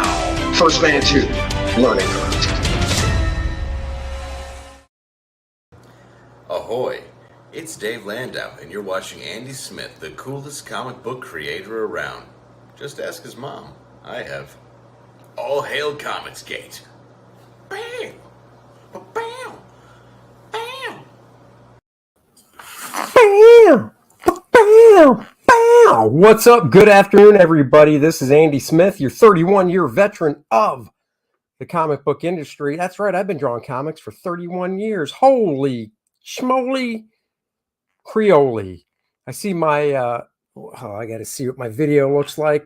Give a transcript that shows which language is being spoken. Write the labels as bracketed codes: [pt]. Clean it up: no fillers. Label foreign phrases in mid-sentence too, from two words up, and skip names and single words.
[en] 1stMAN 2, Learning Curve. Ahoy! It's Dave Landau, and you're watching Andy Smith, the coolest comic book creator around. Just ask his mom. I have. All hail Comicsgate! Bam! Bam! Bam! Bam! Bam! Bam! What's up? Good afternoon, everybody. This is Andy Smith, your 31-year veteran of the comic book industry. That's right, I've been drawing comics for 31 years. Holy schmoly Creole. I see my, I got to see what my video looks like.